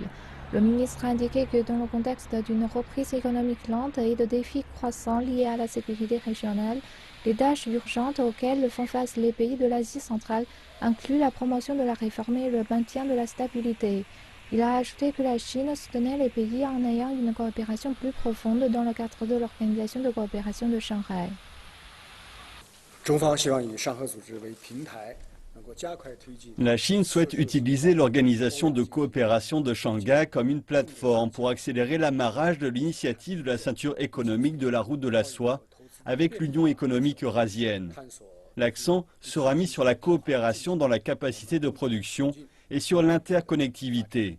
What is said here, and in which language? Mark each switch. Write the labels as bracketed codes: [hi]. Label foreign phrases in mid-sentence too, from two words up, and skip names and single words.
[fr] Le ministre a indiqué que dans le contexte d'une reprise économique lente et de défis croissants liés à la sécurité régionale, les tâches urgentes auxquelles font face les pays de l'Asie centrale incluent la promotion de la réforme et le maintien de la stabilité. Il a ajouté que la Chine soutenait les pays en ayant une coopération plus profonde dans le cadre de l'Organisation de coopération de Shanghai. [zh] 中方希望以上合组织为平台。 [fr] La Chine souhaite utiliser l'Organisation de coopération de Shanghai comme une plateforme pour accélérer l'amarrage de l'initiative de la ceinture économique de la route de la soie avec l'Union économique eurasienne. L'accent sera mis sur la coopération dans la capacité de production et sur l'interconnectivité.